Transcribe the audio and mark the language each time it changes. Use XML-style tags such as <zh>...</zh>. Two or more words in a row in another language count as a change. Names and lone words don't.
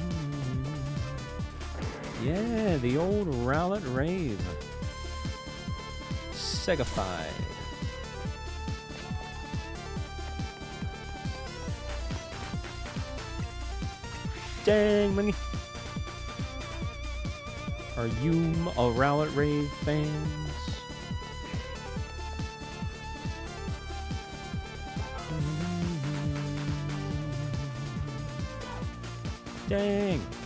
<en>Yeah, the old Rowlet rave. Segified. Dang, money. Are you a Rowlet Rave fans? Dang.</en>